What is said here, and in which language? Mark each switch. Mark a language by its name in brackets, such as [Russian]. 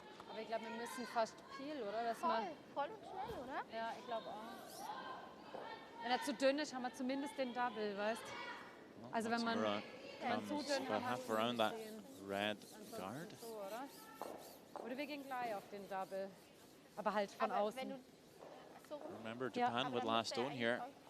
[German] Aber ich glaube, wir müssen fast Peel, oder? Dass Voll und schnell, oder? Ja, ich glaube auch. Wenn er zu dünn ist, haben wir zumindest den Double, weißt? Also wenn man zu dünn hat, [English] half around that red guard. [German] So, oder wir gehen gleich auf den Double. Aber halt von außen. [English] Remember, Japan with last stone here.